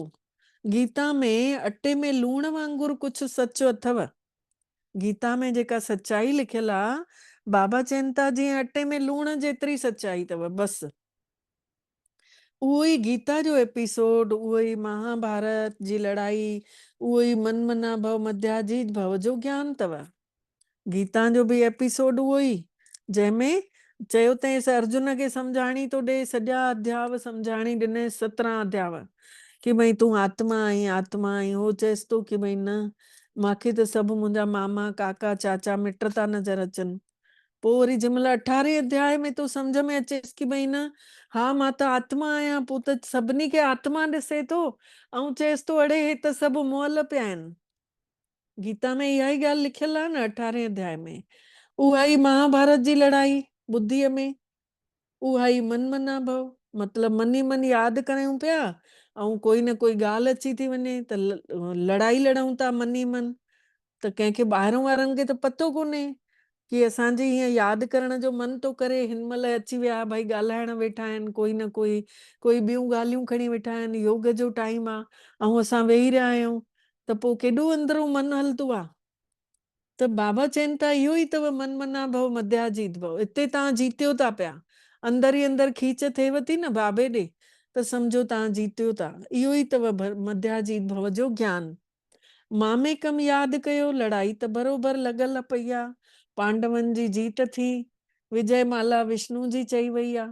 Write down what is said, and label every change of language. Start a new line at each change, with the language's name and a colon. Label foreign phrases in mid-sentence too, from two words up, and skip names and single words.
Sindhi: गीता में अटे में लूण वांगुरु कुझु सच अथव। गीता में जेका सच्चाई लिखियल आहे, बाबा चवनि था जीअं अटे में लूण जेतिरी सच्चाई अथव, बसि उहो ई गीता जो एपिसोड, उहो ई महाभारत जी लड़ाई, उहो ई
Sanskrit: मनमना भव मध्याजीत भव
Sindhi: जो ज्ञान अथव। गीता जो बि एपिसोड उहो ई, जंहिंमें चयो अथईं अर्जुन खे सम्झाणी थो ॾे, सॼा अध्याव सम्झाणी ॾिने 17 अध्याव कि भई तूं आत्मा आहीं, आत्मा आहीं। हो चएसि थो कि भई न, मूंखे त सभु मुंहिंजा मामा काका चाचा मिट था नज़र अचनि। पोइ वरी जंहिं महिल 18 अध्याय में तो सम्झ में अचेसि की भई न, हा मां त आत्मा आहियां, पोइ त सभिनी खे आत्मा ॾिसे थो ऐं चएसि थो अड़े हे त सभु मुअल पिया आहिनि। गीता में इहा ई ॻाल्हि लिखियल आहे न 18 अध्याय में। उहा ई महाभारत जी लड़ाई बुद्धीअ में, उहा ई
Sanskrit: मन मना भव,
Sindhi: मतलब मन ई मन यादि कयूं पिया ऐं कोई न कोई ॻाल्हि अची थी वञे त लड़ाई लड़ूं था मन ई मन। त कंहिंखे ॿाहिरों वारनि खे त पतो कोन्हे कि असांजी हीअं यादि करण जो मन थो करे, हिन महिल अची विया भई ॻाल्हाइण वेठा आहिनि, कोई न कोई ॿियूं ॻाल्हियूं खणी वेठा आहिनि, योग जो टाइम आहे ऐं असां वेही रहिया आहियूं, त पोइ केॾो अंदरूं मन हलंदो आहे। त बाबा चवनि था इहो ई अथव
Sanskrit: मन मना भव मध्याजीत भव।
Sindhi: हिते तव्हां जीतियो था पिया, अंदर ई अंदर खीच थिएव थी न बाबे ॾे, त सम्झो तव्हां जीतियो था। इहो ई अथव
Sanskrit: मध्याजीत भव
Sindhi: जो ज्ञान। मामे कम यादि कयो, लड़ाई त बरोबरि लॻल पई आहे, पांडवनि जी जीत थी, विजय माला विष्णु जी चई वई आहे।